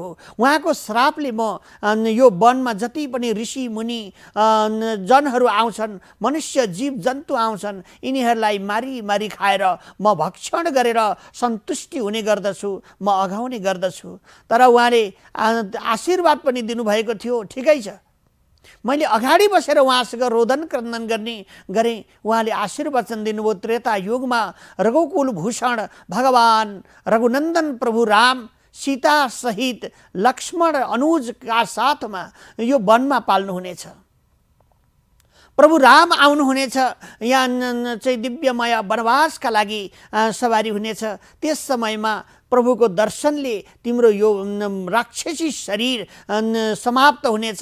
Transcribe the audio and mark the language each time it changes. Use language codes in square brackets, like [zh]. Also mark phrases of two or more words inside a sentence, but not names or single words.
[ne] उहाँको श्रापले म यो वनमा जति पनि ऋषि मुनि जनहरू आउँछन्, मनुष्य जीव जन्तु आउँछन्, यिनीहरूलाई मारी मारी खाएर म भक्षण गरेर सन्तुष्टि हुने गर्दछु, म अघाउने गर्दछु। तर उहाँले आशीर्वाद पनि दिनुभएको थियो। ठिकै छ, मैले अगाडि बसेर उहाँसँग रोदन क्रन्दन गरेँ। उहाँले आशीर्वचन दिनुभयो। त्रेता युगमा रघुकुल भूषण भगवान रघुनन्दन प्रभु राम सीता सहित लक्ष्मण अनुजका साथमा यो वनमा पाल्नुहुनेछ। प्रभु राम आउनुहुनेछ। यहाँ चाहिँ दिव्यमय वनवासका लागि सवारी हुनेछ। त्यस समयमा प्रभुको दर्शनले तिम्रो यो राक्षसी शरीर समाप्त हुनेछ।